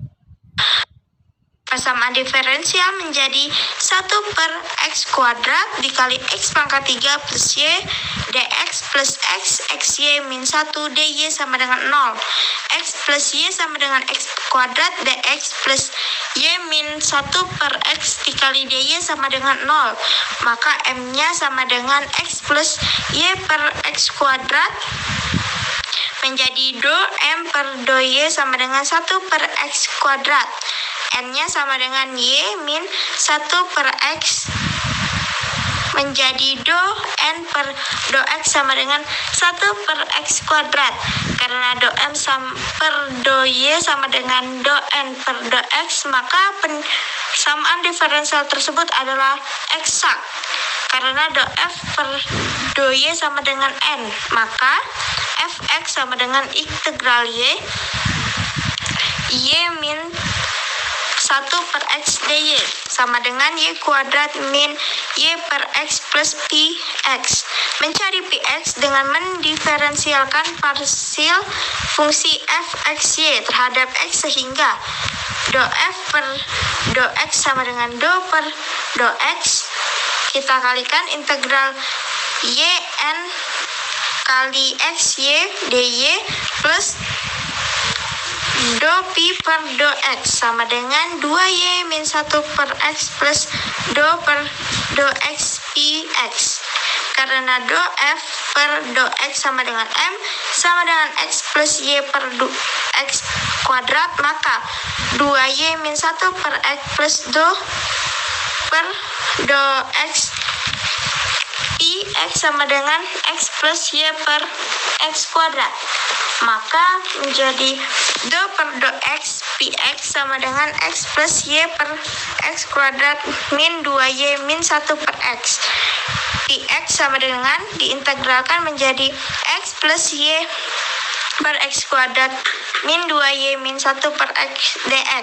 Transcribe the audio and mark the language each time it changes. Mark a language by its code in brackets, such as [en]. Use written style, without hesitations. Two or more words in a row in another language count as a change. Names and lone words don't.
[id] Persamaan diferensial menjadi 1 per X kuadrat dikali X pangkat 3 plus Y dx plus X XY min 1 DY sama dengan 0. X plus Y sama dengan X kuadrat dx plus Y min 1 per X dikali DY sama dengan 0. Maka M-nya sama dengan X plus Y per X kuadrat menjadi do M per do Y sama dengan 1 per X kuadrat. N-nya sama dengan Y min 1 per X menjadi do N per do X sama dengan 1 per X kuadrat. Karena do M per do Y sama dengan do N per do X, maka persamaan diferensial tersebut adalah eksak. Karena do F per do Y sama dengan N, maka Fx sama dengan integral Y min 1 per X dy sama dengan Y kuadrat min Y per X plus Px. Mencari Px dengan mendiferensialkan parsial fungsi Fxy terhadap X sehingga do F per do X sama dengan do per do X. Kita kalikan integral Yn kali Xy dy plus do Pi per do X sama dengan 2Y min 1 per X plus do per do X Px. Karena do F per do X sama dengan M sama dengan X plus Y per do X kuadrat, maka 2Y min 1 per X plus do per do X Px sama dengan X plus Y per X kuadrat. Maka menjadi do per do X Px sama dengan X plus Y per X kuadrat min 2Y min 1 per X. Px sama dengan diintegralkan menjadi X plus Y per X kuadrat min 2Y min 1 per X dx.